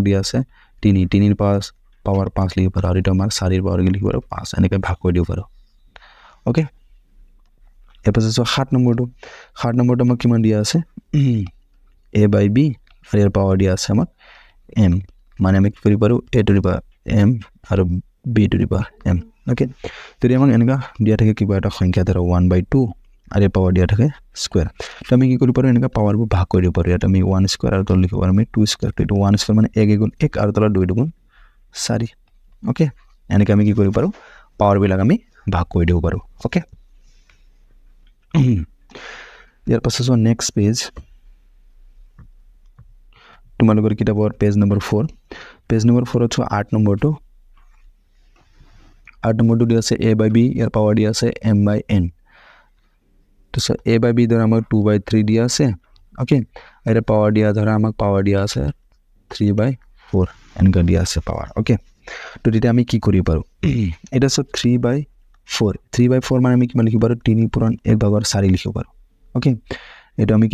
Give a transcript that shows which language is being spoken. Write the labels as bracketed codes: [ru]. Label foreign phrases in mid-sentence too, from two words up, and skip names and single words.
[as] দিয়া আছে 3 ৰ পাৱাৰ 5 লিখিব পাৰো আৰু এটা আমাৰ 4 ৰ পাৱাৰ লিখিব পাৰো 5 এনেকৈ ভাগ কৰি দিব পাৰো ওকে এর পাছত 7 নম্বৰটো আমাক কিমান দিয়া আছে [en] a by b [as] আৰু ইয়াৰ পাৱাৰ দিয়া আছে আমাক m মানে আমি কি কৰিব পাৰো [en] a to the power m [as] আৰু [en] b to the power m [as] ওকে যদি আমাক এনেকা দিয়া থাকে কিবা এটা সংখ্যা ধৰা 1/2 আৰু ইয়াত পাৱাৰ দিয়া থাকে স্কুৱেৰ তো আমি কি কৰিব পাৰোঁ এনেকৈ পাৱাৰবোৰ ভাগ কৰি দিব পাৰোঁ ইয়াত আমি 1 স্কুৱেৰ আৰু তলত লিখিব পাৰোঁ আমি 2 স্কুৱেৰ তো এইটো 1 স্কুৱেৰ মানে 1 গুণ 1 আৰু তলত 2 গুণ 4 অ'কে এনেকৈ আমি কি কৰিব পাৰোঁ পাৱাৰবিলাক আমি ভাগ কৰি দিব পাৰোঁ অ'কে ইয়াৰ পাছত চোৱা [en] next page [as] তোমালোকৰ কিতাপৰ [en] page number [as] 4 [en] page number [as] 4ত চোৱা 8 নম্বৰটো দিয়া আছে [en] a by b [as] ইয়াৰ পাৱাৰ দিয়া আছে [en] m by n [as] তো সো [en] a by b [as] ধৰা আমাক [en] 2 by 3 [as] দিয়া আছে ওকে আৰু পাৱাৰ দিয়া ধৰা আমাক পাৱাৰ দিয়া আছে [en] 3 by 4 [as] এনেকা দিয়া আছে পাৱাৰ ওকে তো তেতিয়া আমি কি কৰিব পাৰোঁ এটা সো [en] 3 by 4 [as] মানে আমি কিমান লিখিব পাৰোঁ 3 পূৰণ 1 ভাগৰ 4 লিখিব পাৰোঁ ওকে এটা আমি কি